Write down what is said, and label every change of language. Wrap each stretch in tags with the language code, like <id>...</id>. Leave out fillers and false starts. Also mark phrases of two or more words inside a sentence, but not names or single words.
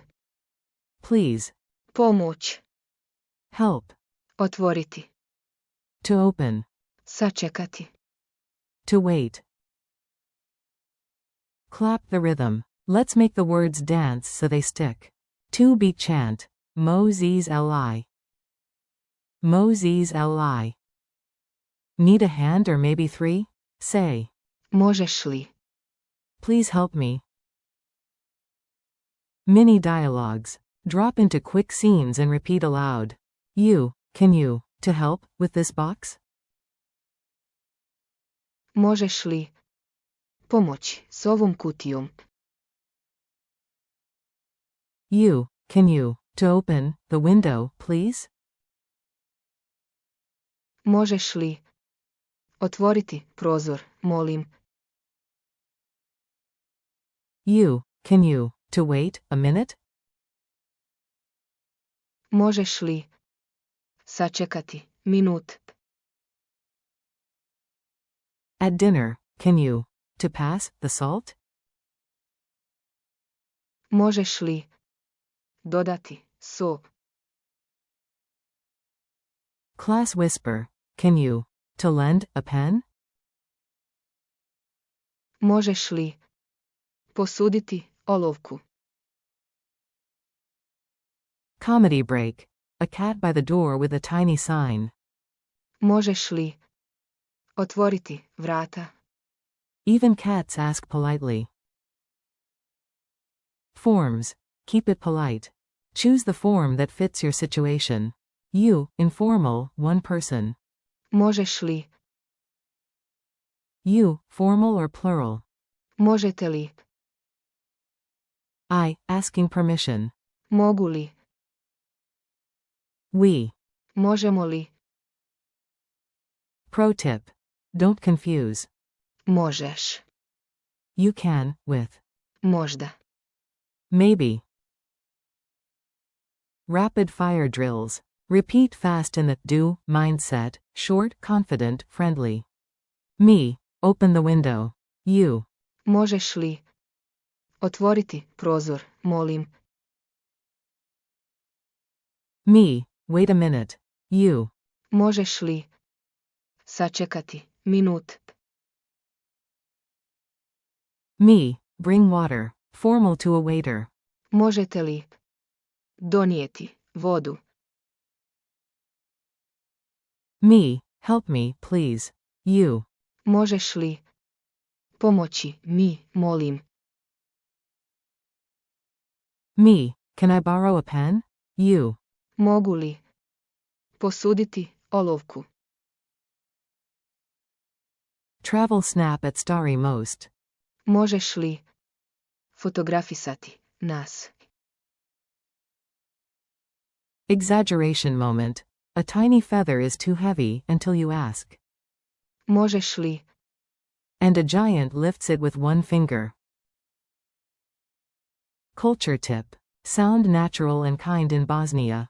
<en>Please.</en> <bs>Pomoć.</bs> <en>Help.</en> <bs>Otvoriti.</bs> <en>To open.</en> <bs>Sačekati.</bs> <en>To wait. Clap the rhythm. Let's make the words dance so they stick. 2-beat chant.</en> <bs>Možeš li. Možeš li.</bs> <en>Need a hand or maybe 3? Say.</en> <bs>Možeš li?</bs> <en>Please help me. Mini dialogues. Drop into quick scenes and repeat aloud. You, can you, to help, with this box?</en> <bs>Možeš li? Pomoći s ovom kutijom.</bs> <en>You, can you, to open the window, please?</en> <bs>Možeš li? Otvoriti prozor, molim.</bs> <en>You, can you, to wait a minute?</en> <bs>Možeš li? Sačekati minut.</bs> <en>At dinner, can you, to pass the salt?</en> <bs>Možeš li? Dodati so.</bs> <en>Class whisper, can you, to lend a pen?</en> <bs>Možeš li? Posuditi olovku.</bs> <en>Comedy break. A cat by the door with a tiny sign.</en> <bs>Možeš li? Otvoriti vrata.</bs> <en>Even cats ask politely. Forms. Keep it polite. Choose the form that fits your situation. You, informal, one person.</en> <bs>Možeš li?</bs> <en>You, formal or plural.</en> <bs>Možete li?</bs> <en>I, asking permission.</en> <bs>Mogu li?</bs> <en>We.</en> <bs>Možemo li?</bs> <en>Pro tip. Don't confuse.</en> <bs>Možeš.</bs> <en>You can, with.</en> <bs>Možda.</bs> <en>Maybe. Rapid fire drills. Repeat fast in the do mindset, short, confident, friendly. Me, open the window. You.</en> <bs>Možeš li? Otvoriti prozor, molim.</bs> <en>Me, wait a minute. You.</en> <bs>Možeš li? Sačekati minut.</bs> <en>Me, bring water. Formal to a waiter.</en> <bs>Možete li? Donijeti vodu.</bs> <en>Me, help me, please. You.</en> <bs>Možeš li? Pomoći mi, molim.</bs> <en>Me, can I borrow a pen? You.</en> <bs>Mogu li? Posuditi olovku.</bs> <en>Travel snap at Starry Most.</en> <bs>Možeš li? Fotografisati nas.</bs> <en>Exaggeration moment. A tiny feather is too heavy until you ask.</en> <bs>Možeš li?</bs> <en>And a giant lifts it with one finger. Culture tip. Sound natural and kind in Bosnia.</en>